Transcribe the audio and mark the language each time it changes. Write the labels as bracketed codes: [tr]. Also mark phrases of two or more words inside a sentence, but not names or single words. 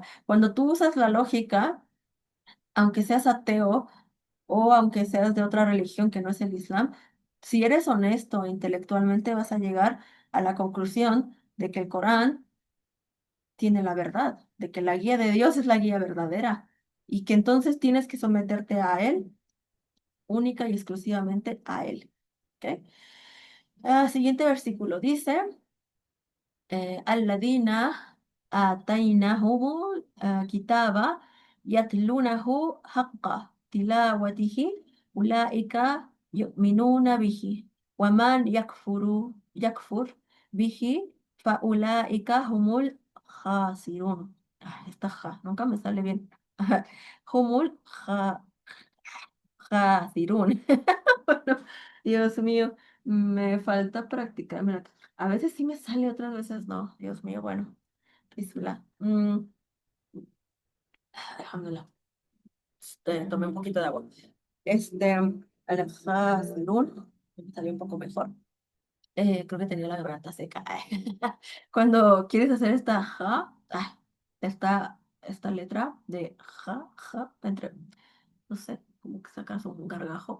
[es] Cuando tú usas la lógica, aunque seas ateo o aunque seas de otra religión que no es el Islam, si eres honesto intelectualmente vas a llegar a la conclusión de que el Corán tiene la verdad, de que la guía de Dios es la guía verdadera y que entonces tienes que someterte a Él, única y exclusivamente a Él. ¿Ok? Siguiente versículo dice, [ar] الذين آتيناهم كتاب يتلونه حق تلاوته أولئك يؤمنون به ومن يكفر به فأولئك هم الخاسرون. [es] Esta ja, nunca me sale bien. [ar] هم الخاسرون. [es] Bueno, Dios mío, me falta practicar. Mira, a veces sí me sale, otras veces no. Dios mío, bueno. [ar] بسم الله. الحمد لله. [es] Tomé un poquito de agua. Al-Khazirun, me salió un poco mejor. Creo que tenía la garganta seca. Cuando quieres hacer esta ja, esta letra de ja, entre, no sé, como que sacas un gargajo.